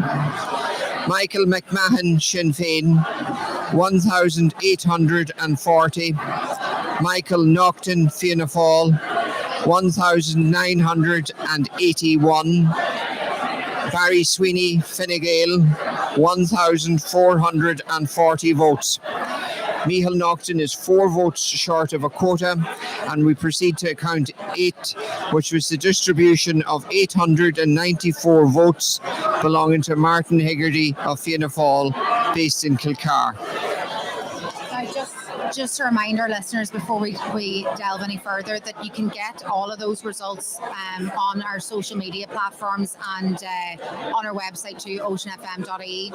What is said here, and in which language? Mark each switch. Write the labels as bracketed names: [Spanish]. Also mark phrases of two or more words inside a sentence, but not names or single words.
[English] Michael McMahon, Sinn Féin, 1,840. Michael Naughton, Fianna Fáil, 1,981. Barry Sweeney, Fine Gael, 1,440 votes. Micheál Naughton is 4 votes short of a quota, and we proceed to count 8, which was the distribution of 894 votes belonging to Martin Hegarty of Fianna Fáil, based in Kilcar. Just a reminder, listeners, before we delve any further, that you can get all of those results on our social media platforms and on our website too, oceanfm.ie.